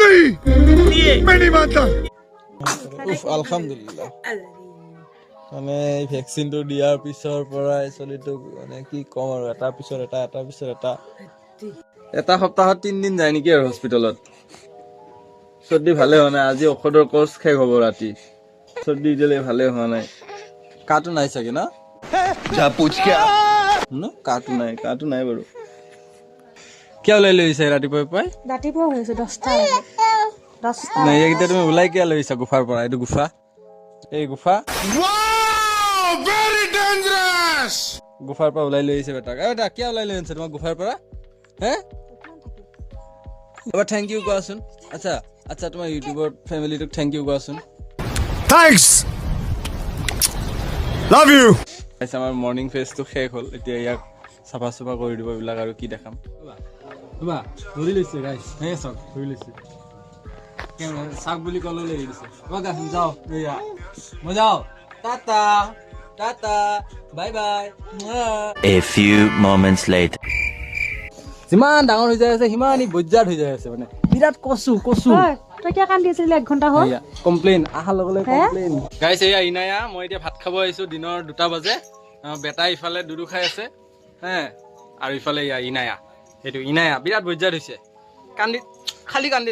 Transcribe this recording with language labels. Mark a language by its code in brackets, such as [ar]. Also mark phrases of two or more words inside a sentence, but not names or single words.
[as] আলহামদুলিল্লাহ মানে এই ভ্যাকসিনটো দিয়াৰ পিছৰ পৰাই চলিটোক মানে কি কম আৰু এটাৰ পিছত এটা সপ্তাহত 3 দিন যায় নেকি আৰু হস্পিটেলত চৰ্দি ভালে হোৱা নাই আজি ঔষধৰ কোৰ্স শেষ হ'ব ৰাতি চৰ্দি দিলে ভালে হোৱা নাই কাটো নাই চাগে না [hi] जा पूछ क्या [as] কাটো নাই বাৰু কিয় ওলাই লৈছা ৰাতিপুৱাই ৰাতিপুৱা হৈ আছে 10টা নাই এইকেইটা তুমি ওলাই কিয় লৈছা গুফাৰ পৰা এইটো গুফা এই গুফা গুফাৰ পৰা ওলাই লৈ আহিছে বেটাক এটা কিয় ওলাই লৈ আনিছে তোমাক গুফাৰ পৰা হে এবাৰ [en] thank you [as] কোৱাচোন আচ্ছা তোমাৰ ইউটিউবৰ ফেমিলিটোক [en] thank you [as] কোৱাচোন [en] Thanks. Love you. [as] আমাৰ [en] morning phaseটো [as] শেষ হ'ল এতিয়া ইয়াক চাফা চাফা কৰি দিব এইবিলাক আৰু কি দেখাম ধৰি লৈছে গাইছ হে চাওক ধৰি লৈছে চাওক বুলি ক'লে লৈ দিছে যাওঁ এয়া মই যাওঁ টাটা [en] bye bye A few moments later [as] যিমান ডাঙৰ হৈ যায় আছে সিমানেই বজ্জাত হৈ যায় আছে মানে বিৰাট কচু তই কিয় কান্দি আছিলি 1 ঘণ্টা হ'ল কমপ্লেইন আহাৰ লগে লগে কমপ্লেইন গাইছ এয়া ইনায়া মই এতিয়া ভাত খাব আহিছোঁ দিনৰ 2টা বাজে বেটা ইফালে দুডু খাই আছে হে আৰু ইফালে এয়া ইনায়া সেইটো ইনায়া বিৰাট বজ্জাত হৈছে খালি